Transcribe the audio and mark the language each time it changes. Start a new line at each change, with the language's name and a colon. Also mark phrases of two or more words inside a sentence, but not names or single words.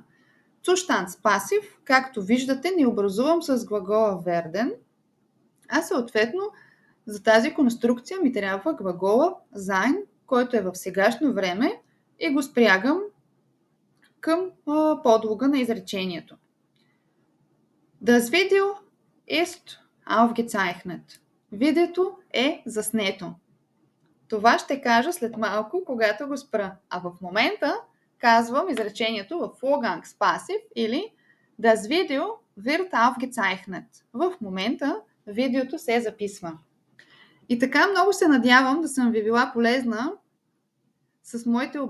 Bulgarian: Zustandspassiv, както виждате, не образувам с глагола werden, а съответно за тази конструкция ми трябва глагола sein, който е в сегашно време и го спрягам към подлога на изречението.
German: Das Video ist aufgezeichnet.
Bulgarian: Видеото е заснето. Това ще кажа след малко, когато го спра. А в момента казвам изречението в Vorgangspassiv или
German: Das Video wird aufgezeichnet.
Bulgarian: В момента видеото се записва. И така много се надявам да съм ви била полезна с моите обяснения.